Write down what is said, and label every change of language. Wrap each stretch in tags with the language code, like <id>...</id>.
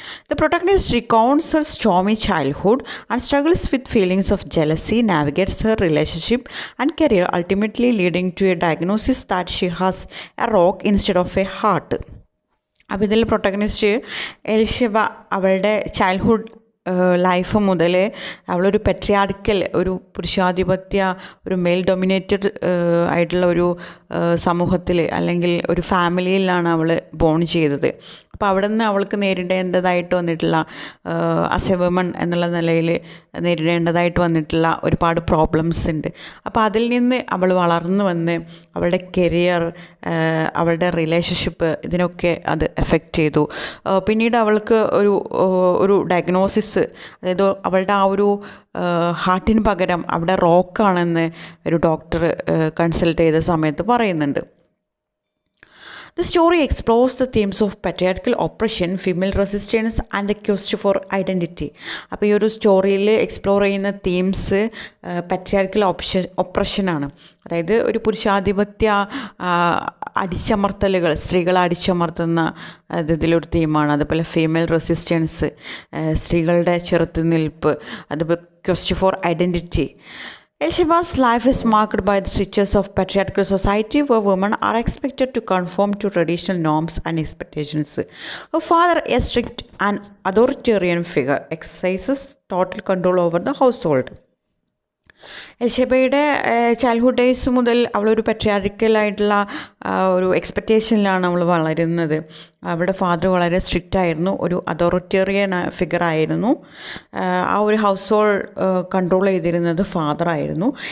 <en>The protagonist recounts her stormy childhood and struggles with feelings of jealousy, navigates her relationship and career, ultimately leading to a diagnosis that she has a rock instead of a heart.</en> <ml>അപ്പോൾ ഇതിൽ protagonist എൽഷബ അവളുടെ childhood life മുതൽ അവളൊരു patriarchal, ഒരു പുരുഷാധിപത്യ, ഒരു mail dominated ആയിട്ടുള്ള ഒരു സമൂഹത്തിൽ അല്ലെങ്കിൽ ഒരു ഫാമിലിയിലാണ് അവൾ ബോൺ ചെയ്തത്. അപ്പോൾ അവിടെ നിന്ന് അവൾക്ക് നേരിടേണ്ടതായിട്ട് വന്നിട്ടുള്ള,</ml> <en>as a woman</en> <ml>എന്നുള്ള നിലയിൽ നേരിടേണ്ടതായിട്ട് വന്നിട്ടുള്ള ഒരുപാട് പ്രോബ്ലംസ് ഉണ്ട്. അപ്പോൾ അതിൽ നിന്ന് അവൾ വളർന്നു വന്ന് അവളുടെ കരിയർ, അവളുടെ റിലേഷൻഷിപ്പ്, ഇതിനൊക്കെ അത് എഫക്റ്റ് ചെയ്തു. പിന്നീട് അവൾക്ക് ഒരു ഡയഗ്നോസിസ്, അതായത് അവളുടെ ആ ഒരു ഹാർട്ടിന് പകരം അവിടെ റോക്കാണെന്ന് ഒരു ഡോക്ടർ കൺസൾട്ട് ചെയ്ത സമയത്ത് പറയുന്നുണ്ട്.</ml> <en>The story explores the themes of patriarchal oppression, female resistance and the quest for identity.</en> <ml>അപ്പോൾ ഈ ഒരു സ്റ്റോറിയിൽ എക്സ്പ്ലോർ ചെയ്യുന്ന തീംസ് പാട്രിയാർക്കൽ ഒപ്രഷനാണ്. അതായത് ഒരു പുരുഷാധിപത്യ അടിച്ചമർത്തലുകൾ, സ്ത്രീകളെ അടിച്ചമർത്തുന്ന ഇതിലൊരു തീമാണ്. അതുപോലെ ഫീമെയിൽ റെസിസ്റ്റൻസ്, സ്ത്രീകളുടെ ചെറുത്തുനിൽപ്പ്, അതുപോലെ</ml> <en>Quest for identity. Elsheba's life is marked by the strictures of patriarchal society where women are expected to conform to traditional norms and expectations. Her father, a strict and authoritarian figure, exercises total control over the household.</en> <ml>എൽഷബയുടെ childhood days മുതൽ അവളൊരു പെട്രിയാർക്കലായിട്ടുള്ള ഒരു എക്സ്പെക്റ്റേഷനിലാണ് അവൾ വളരുന്നത്. അവളുടെ father വളരെ strict ആയിരുന്നു, ഒരു authoritarian figure ആയിരുന്നു. ആ ഒരു ഹൗസ് ഹോൾഡ് കൺട്രോൾ ചെയ്തിരുന്നത് ഫാദർ ആയിരുന്നു.</ml>